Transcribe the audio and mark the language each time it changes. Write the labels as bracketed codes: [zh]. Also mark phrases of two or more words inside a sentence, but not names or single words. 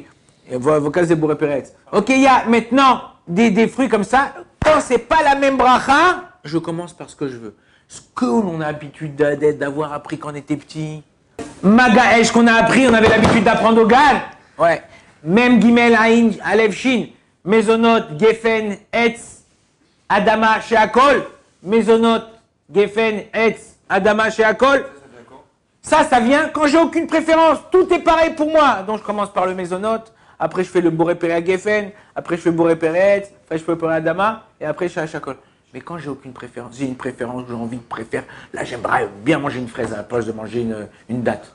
[fr] L'avocat, c'est [he] בורא פרי העץ. [fr] Ok, il y a maintenant des fruits comme ça. Quand c'est pas la même bracha, je commence par ce que je veux. Ce que l'on a l'habitude d'avoir appris quand on était petit. Magaesh qu'on a appris, on avait l'habitude d'apprendre au Gal. Ouais. [he] מם גימל, עין, אלף, שין. מזונות, גפן, עץ, אדמה, שהכל. מזונות, גפן, עץ, אדמה, שהכל. [fr] Ça vient quand j'ai aucune préférence. Tout est pareil pour moi. Donc je commence par le Mezonot. Après je fais le [he] בורא פרי גפן. [fr] Après je fais [he] בורא פרי עץ. [fr] Après je fais [he] בורא אדמה. [fr] Et après je fais Sheakol. Mais quand j'ai aucune préférence, j'ai une préférence, j'ai envie de préférer. Là, j'aimerais bien manger une fraise à la place de manger une date.